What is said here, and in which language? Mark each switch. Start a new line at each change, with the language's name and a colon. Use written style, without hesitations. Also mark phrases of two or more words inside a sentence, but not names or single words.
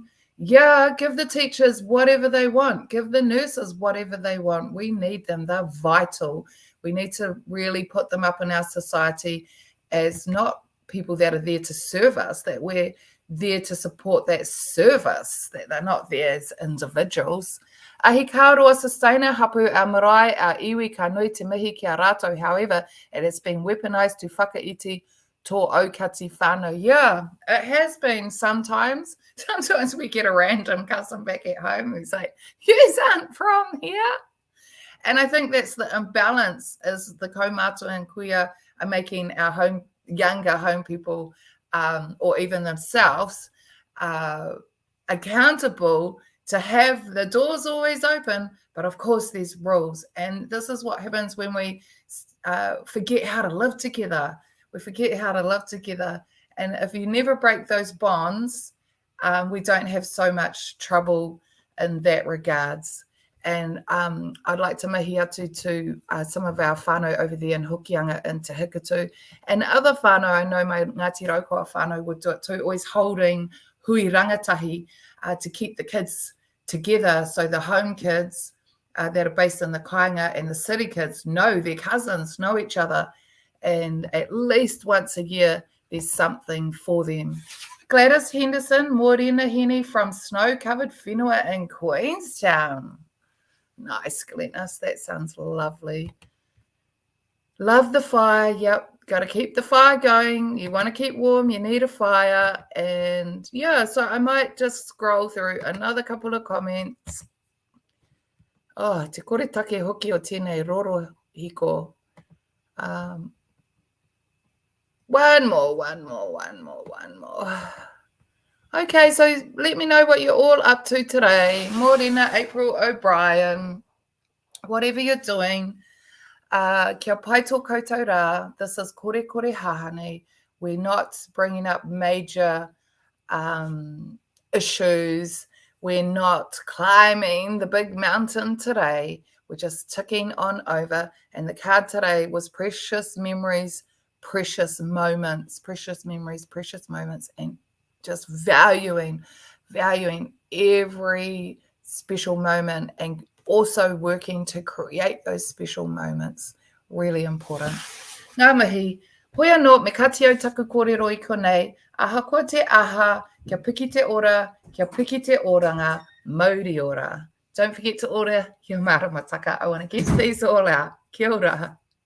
English: Yeah, give the teachers whatever they want. Give the nurses whatever they want. We need them. They're vital. We need to really put them up in our society as not people that are there to serve us, that we're there to support that service, that they're not there as individuals.
Māori: Ahi kāroa sustainer hapu a marae a iwi ka nui te mihi ki a rātou.
English: However, it has been weaponized to
Māori: whakaiti tō aukati whānau.
English: Yeah, it has been sometimes. Sometimes we get a random cousin back at home who's like, you aren't from here. And I think that's the imbalance, is the kaumātua and kuia are making our younger home people or even themselves accountable to have the doors always open. But of course, there's rules. And this is what happens when we forget how to live together. We forget how to live together. And if you never break those bonds, we don't have so much trouble in that regards. And I'd like to
Māori: mahi atu
English: to some of our whānau over there in Hokianga and Te Hikatu. And other whānau, I know my Ngāti Raukawa whānau would do it too, always holding
Māori: hui rangatahi
English: to keep the kids together. So the home kids that are based in the kāinga and the city kids know their cousins, know each other. And at least once a year, there's something for them. Gladys Henderson, Morena Heeni from snow-covered whenua in Queenstown. Nice, Glenys. That sounds lovely. Love the fire. Yep. Got to keep the fire going. You want to keep warm. You need a fire. And yeah, so I might just scroll through another couple of comments.
Māori: Oh, te kore take hoki o tēnei roro hiko.
English: One more. Okay, so let me know what you're all up to today. Morena, April O'Brien, whatever you're doing.
Māori: Kia pai tō koutou rā.
English: This is
Māori: kore hahane.
English: We're not bringing up major issues. We're not climbing the big mountain today. We're just ticking on over. And the card today was precious memories precious moments, precious memories, precious moments, and just valuing every special moment and also working to create those special moments. Really important.
Māori: Ngā mihi, hoi anō me kati au taku kōrero I konei, aha ko te aha, kia piki te ora, kia piki te oranga, mauri ora.
English: Don't forget to order your maramataka. I want to get these all out.
Māori: Kia ora.